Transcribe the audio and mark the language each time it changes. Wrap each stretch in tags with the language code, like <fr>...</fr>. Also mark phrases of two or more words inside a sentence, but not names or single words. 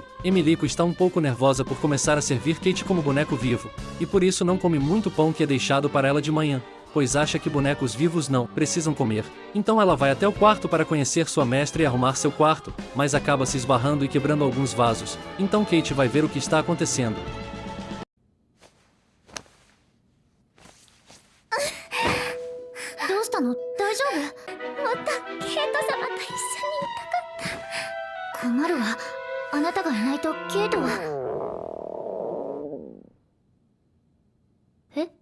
<pt>Emilico está um pouco nervosa por começar a servir Kate como boneco vivo, e por isso não come muito pão que é deixado para ela de manhã, pois acha que bonecos vivos não precisam comer. Então ela vai até o quarto para conhecer sua mestra e arrumar seu quarto, mas acaba se esbarrando e quebrando alguns vasos. Então Kate vai ver o que está acontecendo.</pt> <ja>どうしたの？大丈夫？またケイト様と一緒にいたかった。困るわ。あなたがいないとケイトは。え？</ja>